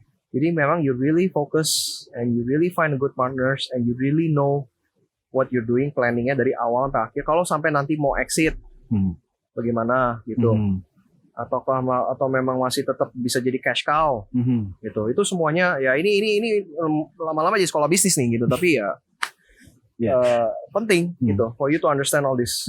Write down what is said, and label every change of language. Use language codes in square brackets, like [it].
[id] Jadi memang [en] you really focus and you really find good partners and you really know what you're doing, [id] planningnya dari awal sampai akhir. Kalau sampai nanti mau exit, bagaimana gitu? Atau memang masih tetap bisa jadi cash cow, gitu. Itu semuanya ya ini lama-lama jadi sekolah bisnis nih gitu. Tapi ya penting gitu [en] for you to understand all this.